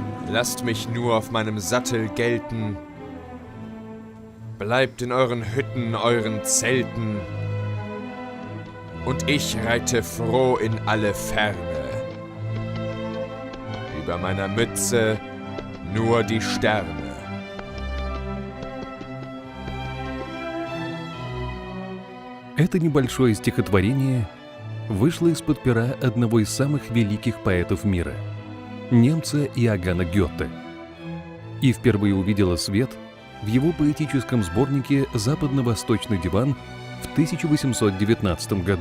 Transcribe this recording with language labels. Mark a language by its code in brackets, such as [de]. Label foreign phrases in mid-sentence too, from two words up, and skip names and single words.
[de] Lasst mich nur auf meinem Sattel gelten. Bleibt in euren Hütten, euren Zelten. Und ich reite froh in alle Ferne. Über meiner Mütze nur die Sterne. [ru] Это небольшое стихотворение вышло из-под пера одного из самых великих поэтов мира – немца Иоганна Гёте, и впервые увидело свет в его поэтическом сборнике «Западно-восточный диван» в 1819 году.